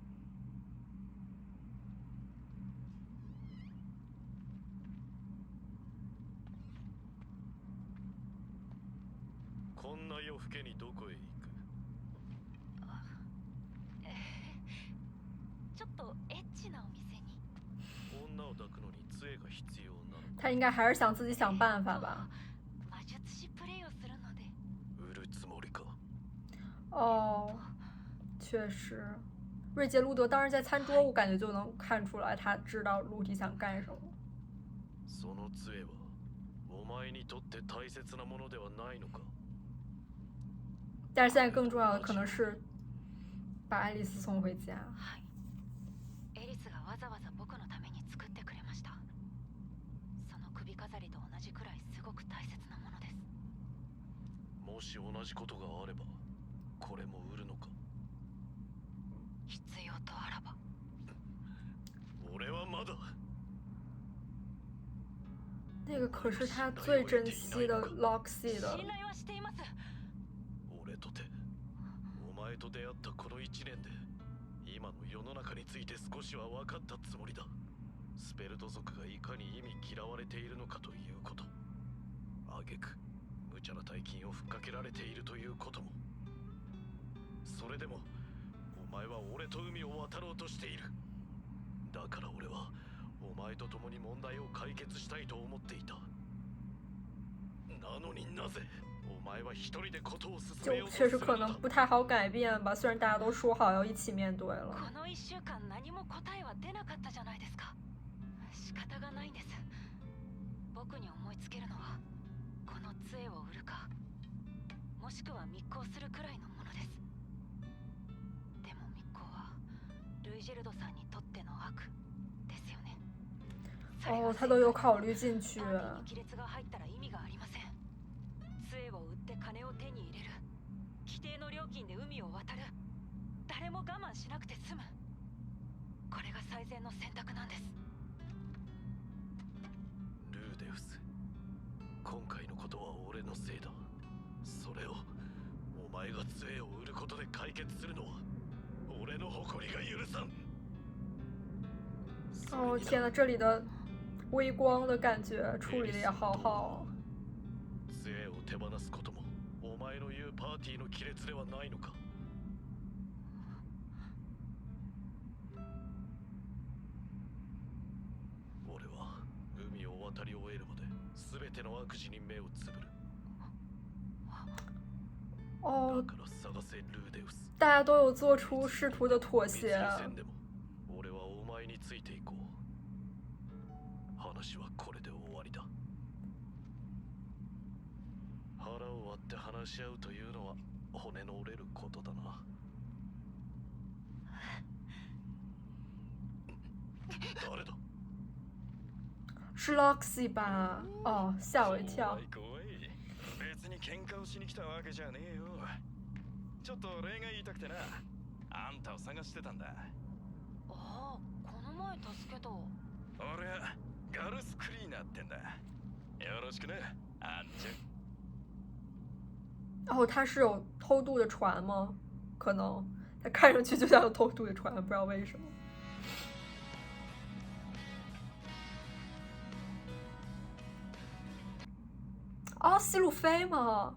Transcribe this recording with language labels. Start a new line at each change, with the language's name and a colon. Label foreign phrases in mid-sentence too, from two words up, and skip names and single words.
Japanese: こんな夜更けにどこへ行く？ちょっとエッチなお店に。女を抱くのに杖が必要なのか？
Chinese: 他应该还是想自己想办法吧。
Japanese: 魔術師プレイをするので。売るつもりか？
Chinese: 哦，确实，瑞杰路德当时在餐桌，我感觉就能看出来他知道陆迪想干什么。
Japanese: その杖はお前にとって大切なものではないのか？
Chinese: 但是现在更重要的可能是把爱丽丝送回家。
Japanese: はい。エリスがわざわざ僕のために作ってくれました。その首飾りと同じくらいすごく大切なものです。もし同じことがあればこれも売るのか？必要とあらば。俺はまだ。
Chinese: 那个可是他最珍惜的 Loxy 的。
Japanese: 信頼はしています。俺とてお前と出会ったこの1年で今の世の中について少しは分かったつもりだ。スペルト族がいかに意味嫌われているのかということ、挙句無茶な大金をふっかけられているということも。それでもお前は俺と海を渡ろうとしている。だから俺はお前と共に問題を解決したいと思っていた。なのになぜお前は一人でことを進めようとす
Chinese: 就确实
Japanese: るのだ？
Chinese: 可能不太好改变吧，虽然大家都说好要一起面对了。
Japanese: この1週間何も答えは出なかったじゃないですか。仕方がないんです。僕に思いつけるのはこの杖を売るか、 もしくは密航するくらいのものです。でも密航はルイジェルドさんにとっての悪ですよね。
Chinese: 哦，他都有考虑進去。
Japanese: パーティーに亀裂が入ったら意味がありません。杖を売って金を手に入れる。規定の料金で海を渡る。誰も我慢しなくて済む。これが最善の選択なんです。ルーデウス、今回のことは俺のせいだ。それをお前が杖を売ることで解決するのは俺の誇りが許さん。
Chinese: 哦天呐，这里的微光的感觉处理的也好好。
Japanese: 杖を手放すこともお前の言うパーティーの亀裂ではないのか。俺は海を渡り終えるまで全ての悪事に目をつぶる。
Chinese: 哦，
Japanese: だから探せルーデウス。
Chinese: 大家都有做出试图的妥协。
Japanese: でも俺はお前についていこう。話はこれで終わりだ。腹を割って話し合うというのは骨の折れることだな。誰だ？
Chinese: 是 Loxy 吧？哦，吓我一跳。
Japanese: 別に喧嘩をしに来たわけじゃねえよ。ちょっと礼が言いたくてな。あんたを探してたんだ。ああ、この前助けた。俺はガルスクリーナーってんだ。よろしくね、アンチュ。
Chinese: 哦，他是有偷渡的船吗？可能，他看上去就像有偷渡的船，不知道为什么。哦，西路飞吗？